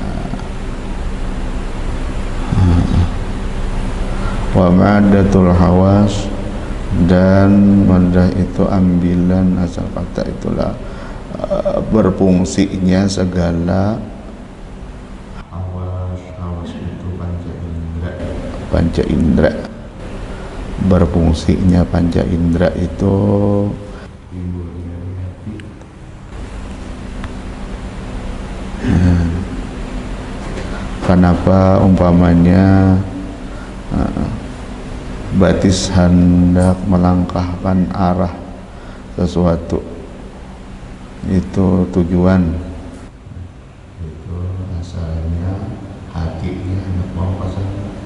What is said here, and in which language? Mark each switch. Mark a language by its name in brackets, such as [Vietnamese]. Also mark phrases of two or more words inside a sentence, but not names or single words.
[Arabic] ومادة الحواس, [Indonesian] dan madah itu ambilan asal kata itulah berfungsinya segala hawas itu panca indera, berfungsinya panca indera itu timbulnya di hati. Kenapa umpamanya batis hendak melangkahkan arah sesuatu, itu tujuan, itu asalnya hatinya hendak mau ke sana.